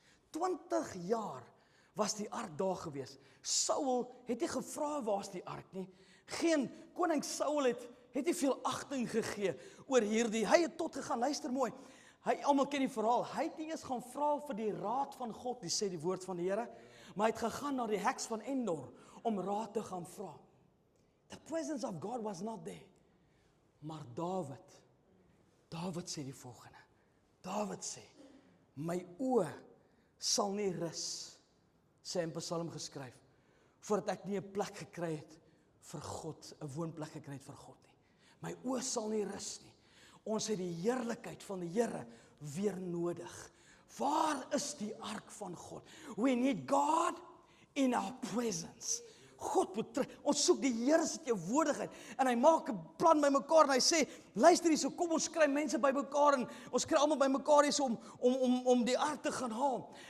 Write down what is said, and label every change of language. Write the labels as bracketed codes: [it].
[af] 20 jaar was die ark daar gewees. Saul het nie gevra waar is die ark nie. Koning Saul het nie veel agting gegee oor hierdie. Hy het tot gegaan, luister mooi. Almal ken die verhaal. Hy het nie eens gaan vra vir die raad van God, die sê die woord van die Here, maar hy het gegaan na die heks van Endor om raad te gaan vra. [en] The presence of God was not there. [af] Maar Dawid sê die volgende. Dawid sê, my oë sal nie rus, sê in Psalm geskryf, voordat ek nie 'n plek gekry het vir God, 'n woonplek gekry het vir God nie. My oë sal nie rus nie. Ons het die heerlikheid van die Here weer nodig. Waar is die ark van God? [en] We need God in our presence. [af] God moet terug. Ons soek die Here se teenwoordigheid en hy maak 'n plan bymekaar en hy sê, luister hierso, kom ons kry mense bymekaar en ons kry almal bymekaar hierso om die ark te gaan haal.